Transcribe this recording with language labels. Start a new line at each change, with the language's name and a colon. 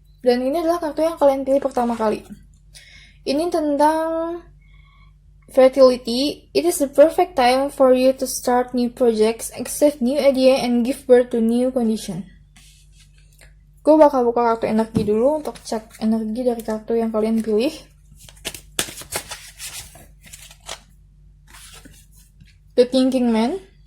Indonesian: Dan ini adalah kartu yang kalian pilih pertama kali. Ini tentang
English: fertility. It is the perfect time for you to start new projects, accept new idea, and give birth to new condition.
Indonesian: Gue bakal buka kartu energi dulu untuk cek energi dari kartu yang kalian pilih.
English: The Thinking Man.